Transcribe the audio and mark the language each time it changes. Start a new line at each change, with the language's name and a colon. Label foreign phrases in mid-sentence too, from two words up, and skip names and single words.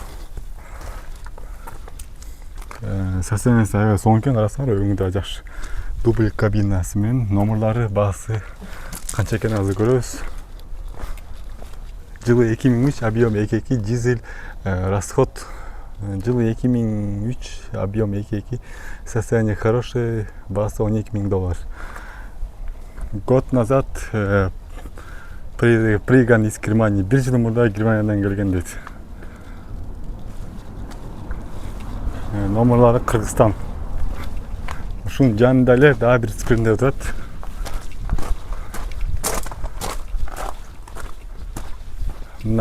Kyrgyz: Состояниясы аябай сонун экен, карасаңар, өңү да жакшы. Дубль кабинасы менен номерлары, баасы канча экенин азыр көрөбүз.
Russian: Жылы 2003, объем 2.2, дизель, расход жылы 2003, объем 2.2, состояние хорошее, баасы $12.000. Год назад приехал из Германии,
Kyrgyz: бир жыл мурда Германиядан келген дейт. Номерлары Кыргызстан. Ушунун жанында эле дагы бир спринтер турат. Мына.